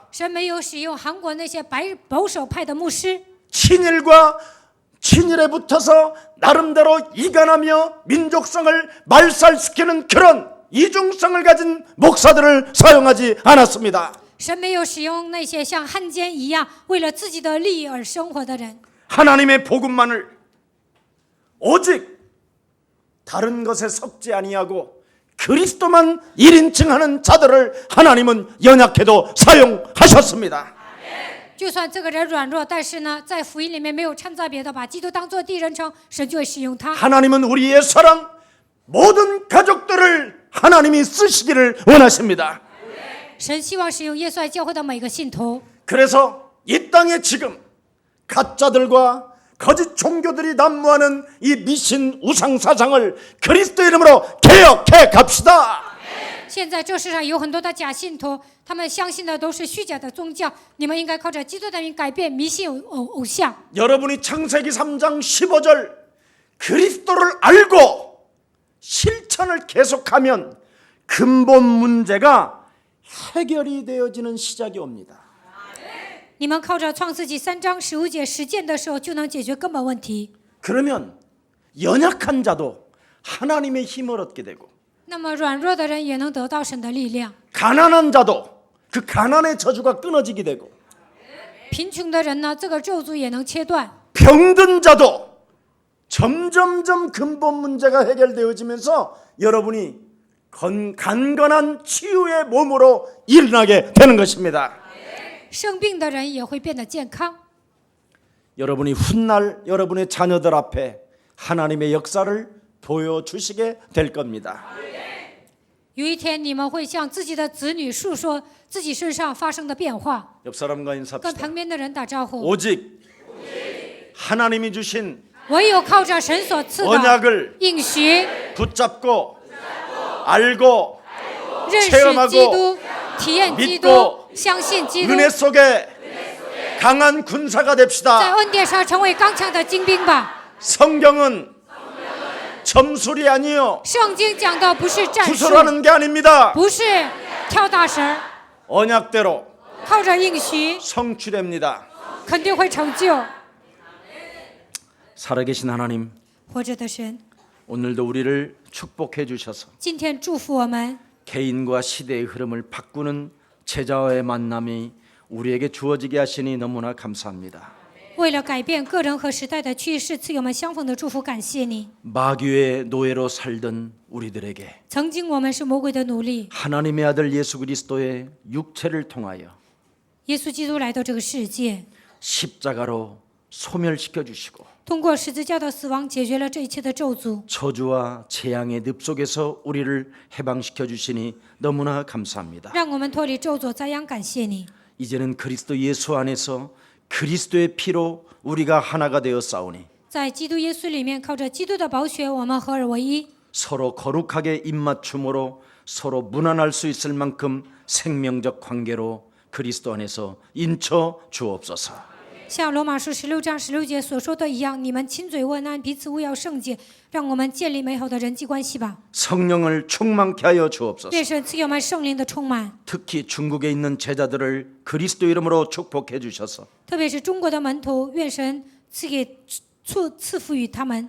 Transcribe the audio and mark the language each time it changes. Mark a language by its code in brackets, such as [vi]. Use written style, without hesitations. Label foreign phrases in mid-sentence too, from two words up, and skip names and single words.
[zh] 神没有使用韩国那些保守派的牧师， [ko] 친일에 붙어서 나름대로 이간하며 민족성을 말살시키는 그런 이중성을 가진 목사들을 사용하지 않았습니다. [zh] 神没有使用那些像汉奸一样为了自己的利益而生活的人。 [ko] 하나님의 복음만을 오직 다른 것에 섞지 아니하고 그리스도만 1인칭하는 자들을 하나님은 연약해도 사용하셨습니다. [zh] 就算这个人软弱，但是呢，在福音里面没有掺杂别的，把基督当作第一人称，神就会使用他。 [ko] 하나님은 우리의 사랑 모든 가족들을 하나님이 쓰시기를 원하십니다. [zh] 神希望使用耶稣爱教会的每个信徒。 [ko] 그래서 이 땅에 지금 가짜들과 거짓 종교들이 난무하는 이 미신 우상 사상을 그리스도 이름으로 개혁해 갑시다. [zh] 现在这世上有很多的假信徒，他们相信的都是虚假的宗教。你们应该靠着基督的名改变迷信偶像。 [ko] 여러분이 창세기 3장 15절 그리스도를 알고 실천을 계속하면 근본 문제가 해결이 되어지는 시작이 옵니다. [zh] 你们靠着创世纪3章15节实践的时候，就能解决根本问题。 [ko] 그러면 연약한 자도 하나님의 힘을 얻게 되고 [zh] 那么软弱的人也能得到神的力量， [ko] 가난한 자도 그 가난의 저주가 끊어지게 되고 [zh] 贫穷的人呢，这个咒诅也能切断。 [ko] 병든 자도 점점점 근본 문제가 해결되어지면서 여러분이 간건한 치유의 몸으로 일어나게 되는 것입니다. [zh] 生病的人也会变得健康。 [ko] 여러분이 훗날 여러분의 자녀들 앞에 하나님의 역사를 보여주시게 될 겁니다. [zh] 有一天，你们会向自己的子女述说自己身上发生的变化， [ko] 옆 사람과 [zh] 跟 [ko] 인사합시다. [zh] 旁边的人打招呼。 [ko] 오직 하나님이 주신 [zh] 唯有靠着神所赐的 [ko] 언약을 [zh] 应许， [ko] 붙잡고 알고 [zh] 认识 [ko] 체험하고 [zh] 基督，体验基督 [ko] 믿고 ， [zh] 相信基督， [ko] 은혜 속에 강한 군사가 [zh] 在 [ko] 됩시다. [zh] 恩典上成为刚强的精兵吧。 [ko] 성경은 점술이 아니요 [zh] 圣经讲的不是战术， [ko] 구설하는 게 아닙니다. [zh] 不是跳大神， [ko] 언약대로 [zh] 靠着应许 [ko] 성취됩니다. [zh] 肯定会成就。 [ko] 살아계신 하나님, [zh] 活着的神， [ko] 오늘도 우리를 축복해 주셔서 [zh] 今天祝福我们， [ko] 개인과 시대의 흐름을 바꾸는 제자와의 만남이 우리에게 주어지게 하시니 너무나 감사합니다. [zh] 为了改变个人和时代的趋势，赐给我们相逢的祝福，感谢你。 [ko] 마귀의 노예로 살던 우리들에게 [zh] 曾经我们是魔鬼的奴隶， [ko] 하나님의 아들 예수 그리스도의 육체를 통하여 [zh] 耶稣基督来到这个世界， [ko] 십자가로 소멸시켜 주시고 [zh] 通过十字架的死亡解决了这一切的咒诅， [ko] 저주와 재앙의 늪 속에서 우리를 해방시켜 주시니 너무나 감사합니다. [zh] 让我们脱离咒诅灾殃，感谢你。 [ko] 이제는 그리스도 예수 안에서 그리스도의 피로 우리가 하나가 되어 싸우니 [zh] 在基督耶稣里面，靠着基督的宝血，我们合而为一， [ko] 서로 거룩하게 입맞춤으로 서로 무난할 수 있을 만큼 생명적 관계로 그리스도 안에서 인쳐 주옵소서. [zh] 像罗马书16章16节所说的一样，你们亲嘴问安，彼此勿要圣洁，让我们建立美好的人际关系吧。 [ko] 성령을 충만케 하여 주옵소서. [zh] 愿神赐给我们圣灵的充满， [ko] 특히 중국에 있는 제자들을 그리스도 이름으로 축복해 주셔서 [zh] 特别是中国的门徒，愿神赐福于他们。